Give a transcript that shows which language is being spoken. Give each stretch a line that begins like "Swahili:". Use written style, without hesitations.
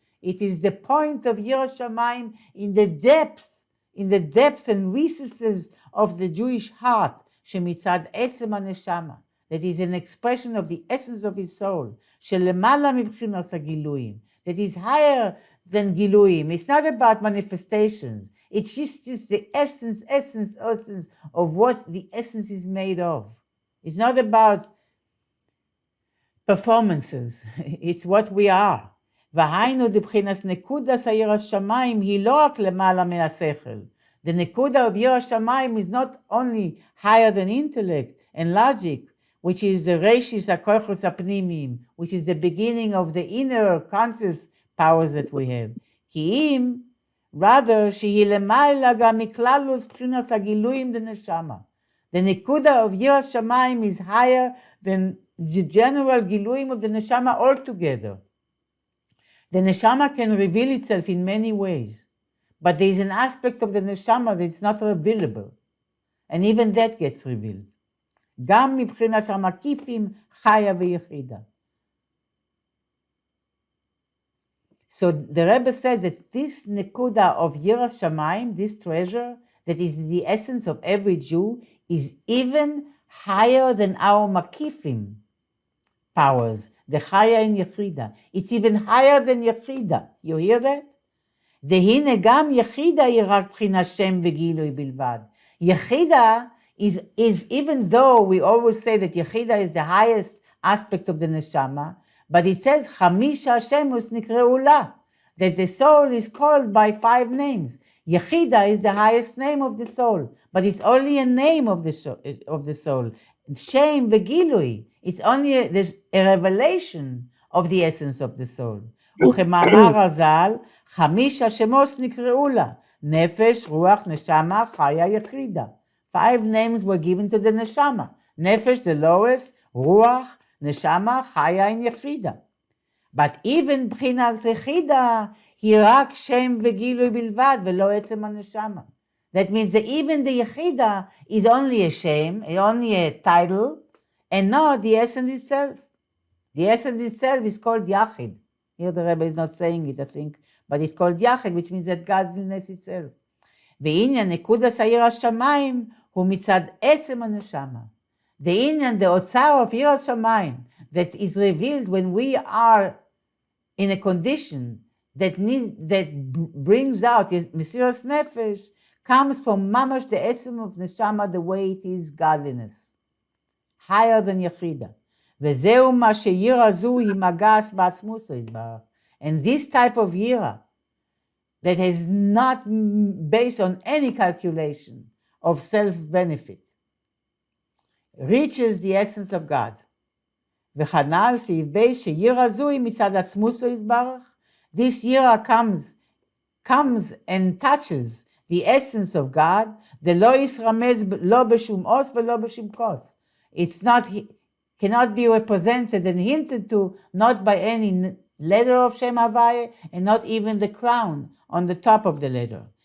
English: It is the point of Yiras Shamayim in the depths and recesses of the Jewish heart,
Hebrew: שמצד עצם הנשמה,
English: that is an expression of the essence of his soul,
Hebrew: שלמעלה מבחינת הגילויים,
English: that is higher than גילויים. It's not about manifestations. It's just the essence of what the essence is made of. It's not about performances. It's what we are.
Hebrew: והיינו דבחינס נקודס היראת שמיים היא לא רק למעלה מהשכל.
English: The nekuda of Yiras Shamayim is not only higher than intellect and logic, which is the reishis hakochos hapnimim, which is the beginning of the inner conscious powers that we have.
Hebrew: כי אם rather שהיא למעלה גם מכללוס בחינת הגילויים דנשמה.
English: The Nekuda of Yiras Shamayim is higher than the general Giluim of the Neshama altogether. The Neshama can reveal itself in many ways, but there is an aspect of the Neshama that is not revealable, and even that gets revealed.
Hebrew: גם מבחינת המקיפים חיה ויחידה.
English: So the Rebbe says that this Nekuda of Yiras Shamayim, this treasure, that is the essence of every Jew, is even higher than our Makifim powers, the Chaya and Yechida. It's even higher than Yechida. You hear that?
Hebrew: והנה גם יחידה היא רק בחינת שם וגילוי בלבד.
English: Yechida is even though we always say that Yechida is the highest aspect of the Neshama, but it says Chamisha Shemus Nikre'u La, that the soul is called by 5 names. Yechida is the highest name of the soul, but it's only a name of the soul. Shem v'gilui, it's only a revelation of the essence of the soul.
Hebrew: וכמאמר הז"ל, 5 שמות נקראו לה, נפש, רוח, נשמה, חיה, יחידה.
English: 5 names were given to the neshama. Nefesh, the lowest, ruach, neshama, chaya, and yechida. But even
Hebrew: b'chinas yechida, היא רק שם וגילוי בלבד, ולא עצם הנשמה.
English: That means that even the yechida is only a shame, only a title, and not the essence itself. The essence itself is called yachid. Here the Rebbe is not saying it, I think, but it's called yachid, which means that godliness itself.
Hebrew: ועניין נקודת יראת שמיים הוא מצד עצם הנשמה.
English: The עניין, the אוצר of יראת שמיים, that is revealed when we are in a condition that brings out mesiras nefesh, comes from mamash the עצם of neshama, the way it is godliness, higher than יחידה.
Hebrew: וזהו מה שיראה זו היא מגס בעצמוסו יתברך.
English: And this type of יראה, that is not based on any calculation of self-benefit, reaches the essence of God.
Hebrew: וכנ"ל סעיף ב' שיראה זו היא מצד עצמוסו יתברך.
English: This יראה comes and touches the essence of God,
Hebrew: דלא יסרמז לא בשום עוס ולא בשום קוץ.
English: It's not, cannot be represented and hinted to, not by any letter of Shem Havaya, and not even the crown on the top of the letter.